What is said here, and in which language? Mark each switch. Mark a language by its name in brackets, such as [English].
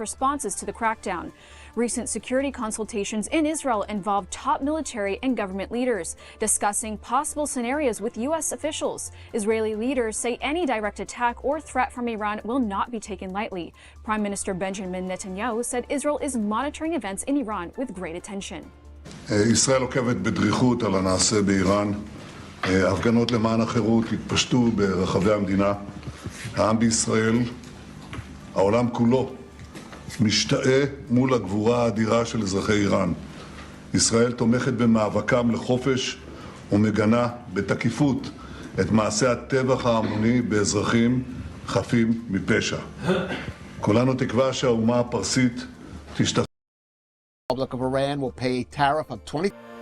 [English] responses to the crackdown. Recent security consultations in Israel involved top military and government leaders, discussing possible scenarios with U.S. officials. Israeli leaders say any direct attack or threat from Iran will not be taken lightly. Prime Minister Benjamin Netanyahu said Israel is monitoring events in Iran with great attention. [Hebrew] ישראל עוקבת בדריכות על הנעשה באיראן. הפגנות למען החירות התפשטו ברחבי המדינה. העם בישראל, העולם כולו, משתאה מול הגבורה האדירה של אזרחי איראן. ישראל תומכת במאבקם לחופש ומגנה בתקיפות את מעשי הטבח ההמוני באזרחים חפים מפשע. כולנו תקווה שהאומה הפרסית תשתחרר. [English] The Republic of Iran will pay a tariff of 20%.